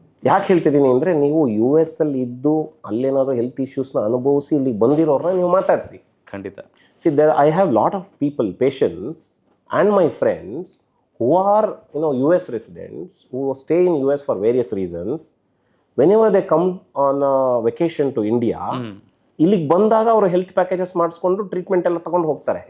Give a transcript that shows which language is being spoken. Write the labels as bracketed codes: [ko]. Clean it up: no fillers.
[kn] ಯಾಕೆ ಹೇಳ್ತಿದ್ದೀನಿ ಅಂದರೆ, ನೀವು US ಅಲ್ಲಿ ಇದ್ದು ಅಲ್ಲೇನಾದರೂ ಹೆಲ್ತ್ ಇಶ್ಯೂಸ್ನ ಅನುಭವಿಸಿ ಇಲ್ಲಿ ಬಂದಿರೋರನ್ನ ನೀವು ಮಾತಾಡಿಸಿ. ಖಂಡಿತ. [en] I have lot of people, patients and my friends who are US residents who stay in US for various reasons. Whenever they come on a vacation to India, [kn] ಇಲ್ಲಿಗೆ ಬಂದಾಗ ಅವರು ಹೆಲ್ತ್ ಪ್ಯಾಕೇಜಸ್ ಮಾಡಿಸ್ಕೊಂಡು treatment ಎಲ್ಲ ತಗೊಂಡು ಹೋಗ್ತಾರೆ.